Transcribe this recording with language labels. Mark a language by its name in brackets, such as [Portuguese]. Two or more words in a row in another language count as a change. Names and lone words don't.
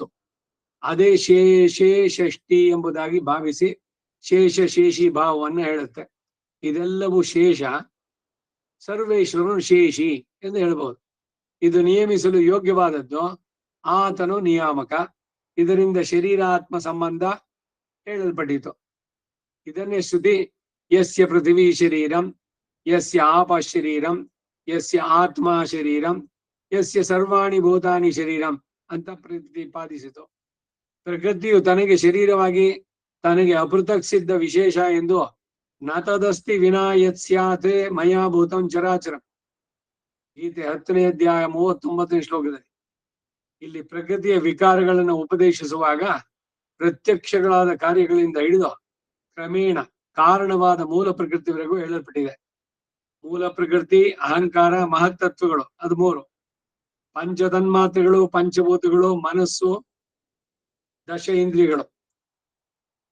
[Kannada] ಅದೇ ಶೇಷೇ ಷಷ್ಠಿ ಎಂಬುದಾಗಿ ಭಾವಿಸಿ ಶೇಷ ಶೇಷಿ ಭಾವವನ್ನು ಹೇಳುತ್ತೆ. ಇದೆಲ್ಲವೂ ಶೇಷ, ಸರ್ವೇಶ್ವರನು ಶೇಷಿ ಎಂದು ಹೇಳ್ಬಹುದು. ಇದು ನಿಯಮಿಸಲು ಯೋಗ್ಯವಾದದ್ದು, ಆತನು ನಿಯಾಮಕ. ಇದರಿಂದ ಶರೀರಾತ್ಮ ಸಂಬಂಧ ಹೇಳಲ್ಪಟ್ಟಿತು. ಇದನ್ನೇ ಶ್ರುತಿ [Sanskrit] ಯಸ್ಯ ಪೃಥಿವೀ ಶರೀರಂ ಯಸ್ಯ ಆಪ ಶರೀರಂ ಯಸ್ಯ ಆತ್ಮ ಶರೀರಂ ಯಸ್ಯ ಸರ್ವಾಣಿ ಭೂತಾನಿ ಶರೀರಂ [Kannada] ಅಂತ ಪ್ರತಿಪಾದಿಸಿತು. ಪ್ರಕೃತಿಯು ತನಗೆ ಶರೀರವಾಗಿ ತನಗೆ ಅಪೃಥಕ್ ಸಿದ್ಧ ವಿಶೇಷ ಎಂದು [Sanskrit] ನತದಸ್ತಿ ವಿನಾ ಯತ್ ಸ್ಯಾತ್ ಮಯಾ ಭೂತಂ ಚರಾಚರಂ. [Kannada] ಗೀತೆ 10ನೇ ಅಧ್ಯಾಯ 39ನೇ ಶ್ಲೋಕದಲ್ಲಿ ಇಲ್ಲಿ ಪ್ರಕೃತಿಯ ವಿಕಾರಗಳನ್ನು ಉಪದೇಶಿಸುವಾಗ ಪ್ರತ್ಯಕ್ಷಗಳಾದ ಕಾರ್ಯಗಳಿಂದ ಹಿಡಿದು ಕ್ರಮೇಣ ಕಾರಣವಾದ ಮೂಲ ಪ್ರಕೃತಿವರೆಗೂ ಹೇಳಲ್ಪಟ್ಟಿದೆ. ಮೂಲ ಪ್ರಕೃತಿ, ಅಹಂಕಾರ, ಮಹತ್ತತ್ವಗಳು ಅದು 3, ಪಂಚತನ್ಮಾತ್ರೆಗಳು, ಪಂಚಭೂತಗಳು, ಮನಸ್ಸು, 10 ಇಂದ್ರಿಯಗಳು.